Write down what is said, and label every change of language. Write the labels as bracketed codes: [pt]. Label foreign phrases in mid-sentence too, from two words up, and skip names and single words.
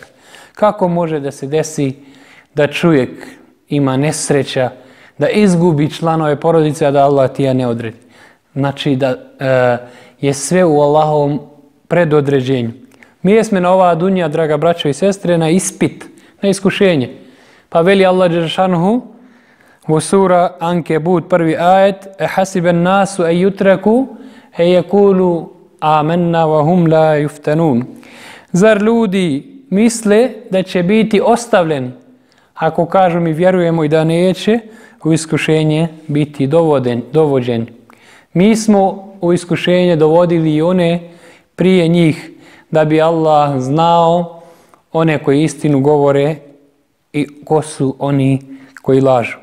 [bs] Kako može da se desi da čovjek ima nesreća, da izgubi članove porodice, a da Allah ti je ne odredi? Znači da je sve u Allahovom predodređenju. Mi jesmo na ova dunja, draga braćo i sestre, na ispit, na iskušenje. Pa veli Allah dželešanu u sura Ankebut 1. [ar] ajet: حسب الناس أن يتركوا أن يقولوا آمنا وهم لا يفتنون. [bs] Zar ljudi misle da će biti ostavljeni ako kažu mi vjerujemo i da neće u iskušenje biti dovođeni? Mi smo u iskušenje dovodili i one prije njih, da bi Allah znao one koji istinu govore i ko su oni koji lažu.